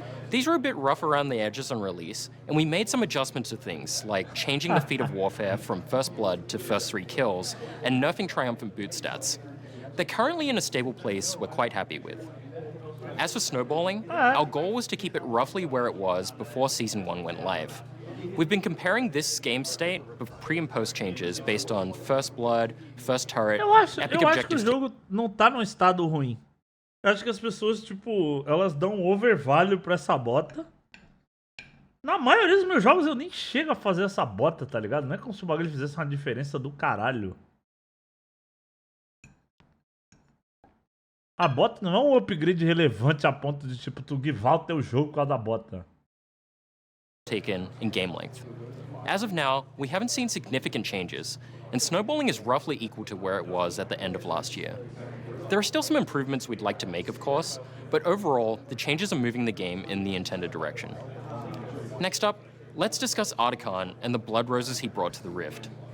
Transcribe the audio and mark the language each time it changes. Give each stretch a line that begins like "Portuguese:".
English: These were a bit rough around the edges on release, and we made some adjustments to things, like changing the feat of Warfare from First Blood to First 3 kills, and nerfing Triumphant Boot stats. They're currently in a stable place we're quite happy with. As for snowballing, our goal was to keep it roughly where it was before Season 1 went live. We've been comparing this game state of pre and post changes based on First Blood, First Turret, Epic
Portuguese: Eu acho que o
English: Objectives.
Portuguese: jogo não tá num estado ruim. Eu acho que as pessoas, tipo, elas dão um overvalue pra essa bota. Na maioria dos meus jogos eu nem chego a fazer essa bota, tá ligado? Não é como se o bagulho fizesse uma diferença do caralho. A bota não é um upgrade relevante a ponto de, tipo, tu givar o teu jogo por causa da bota.
English: Taken in game length. As of now, we haven't seen significant changes, and snowballing is roughly equal to where it was at the end of last year. There are still some improvements we'd like to make, of course, but overall, the changes are moving the game in the intended direction. Next up, let's discuss Articon and the blood roses he brought to the Rift.